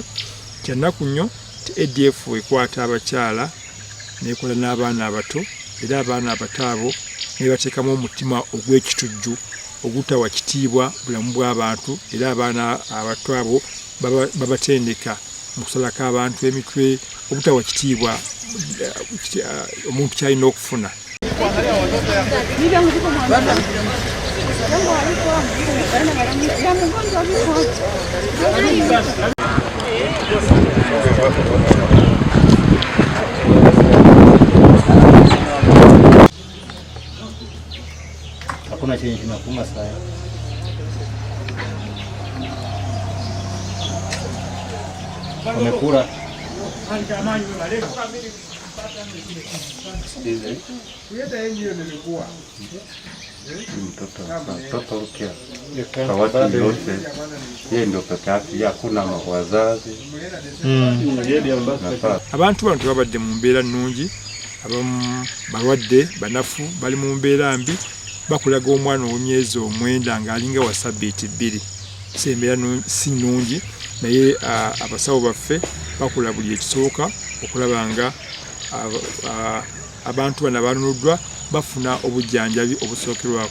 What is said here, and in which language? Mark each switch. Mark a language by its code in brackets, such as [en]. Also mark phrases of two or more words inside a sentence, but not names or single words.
[lg] Kyennaku nnyo ADF ekwata abakyala nekola n'abaana abato era abaana abato abo ne bateekamu omutima ogw'ekitujju ogutawa kitiibwa bulamu bw'abantu era abaana abato abo babatendeka mu kusalako abantu emitwe obutawa kitiibwa omuntu kyalina okufuna. [sw] Hakuna chenye kinakuma sana. Wamekula. Mtoto ukia kwa watu yote yeye ndio peke yake, hakuna wazazi. [lg] Abantu bano tebabadde mu mbeera nnungi, abamu balwadde banafu bali mu mbeera mbi, bakulaga omwana ow'emyezi 9 ng'alinga wa sabbiiti 2 sembeera si nnungi, naye abasawo baffe bakola buli ekisoboka okulaba nga abantu bano abanunuddwa bafuna obujjanjabi obusookerwako.